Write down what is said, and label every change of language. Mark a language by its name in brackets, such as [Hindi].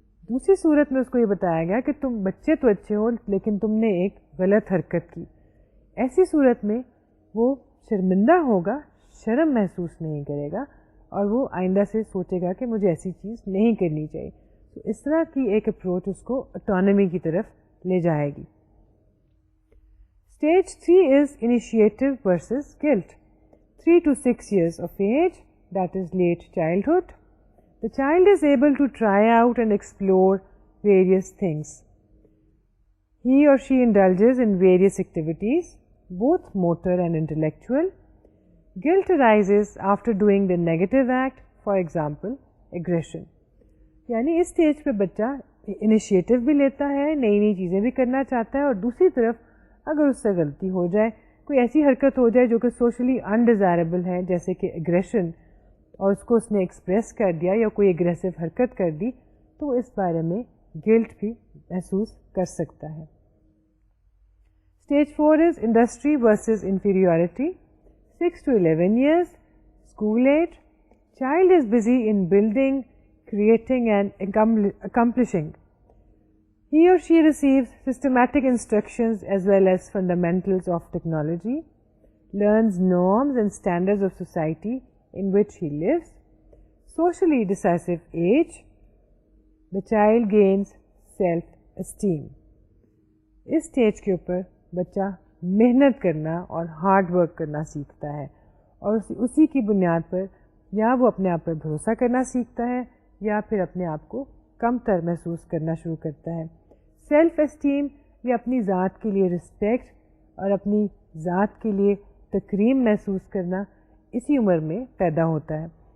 [Urdu] دوسری صورت میں اس کو یہ بتایا گیا کہ تم بچے تو اچھے ہو لیکن تم نے ایک غلط حرکت کی. ایسی صورت میں وہ شرمندہ ہوگا, شرم محسوس نہیں کرے گا اور وہ آئندہ سے سوچے گا کہ مجھے ایسی چیز نہیں کرنی چاہیے. تو اس طرح کی ایک اپروچ اس کو آٹونومی کی طرف لے جائے گی. [English] Stage 3 is initiative versus guilt. 3 to 6 years of age, that is late childhood. The child is able to try out and explore various things. He or she indulges in various activities, both motor and intellectual. Guilt arises after doing the negative act, for example, aggression. [Urdu] یعنی اس stage پہ بچہ initiative بھی لیتا ہے, نئی نئی چیزیں بھی کرنا چاہتا ہے, اور دوسری طرف اگر اس سے غلطی ہو جائے, کوئی ایسی حرکت ہو جائے جو کہ سوشلی انڈیزائربل ہے, جیسے کہ اگریشن, اور اس کو اس نے ایکسپریس کر دیا یا کوئی اگریسو حرکت کر دی, تو اس بارے میں گلٹ بھی محسوس کر سکتا ہے. [English] Stage 4 is industry versus inferiority. 6 to 11 years, school age. Child is busy in building, creating and accomplishing. He or she receives systematic instructions as well as fundamentals of technology, learns norms and standards of society in which he lives. Socially decisive age, the child gains self-esteem. [Urdu] اس stage کے اوپر بچہ محنت کرنا اور hard work کرنا سیکھتا ہے, اور اسی کی بنیاد پر یا وہ اپنے آپ پر بھروسہ کرنا سیکھتا ہے یا پھر اپنے آپ کو کم تر محسوس کرنا شروع کرتا ہے. سیلف اسٹیم یا اپنی ذات کے لیے رسپیکٹ اور اپنی ذات کے لیے تکریم محسوس کرنا اسی عمر میں پیدا ہوتا ہے.